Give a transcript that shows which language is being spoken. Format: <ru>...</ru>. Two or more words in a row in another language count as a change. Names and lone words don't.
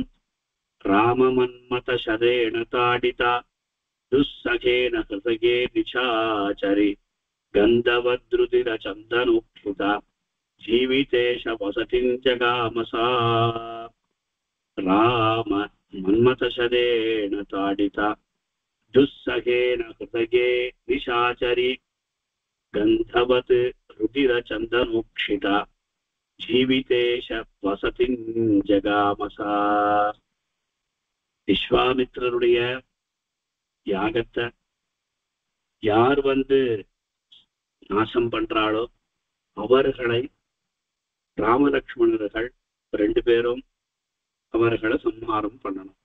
<sa>राममन्मथ शतेन ताडिता दुस्सहेन हृदये निशाचरी गन्धवद्रुधिर चन्दनोक्षिता जीवितेश वसतिं जगाम सा. राम मन्मथ शतेन ताडिता, दुस्सहेन हृदये निशाचरी गन्धवत् रुधिरचन्दनोक्षिता जीवितेश वसतिं जगामसा.</sa> <ta>விஸ்வாமித்திரருடைய யாகத்தை யார் நாசம் பண்றாளோ அவர்களை ராமலக்ஷ்மணர்கள் 2 பேரும் அவர்களை சம்ஹாரம் பண்ணணும்.</ta>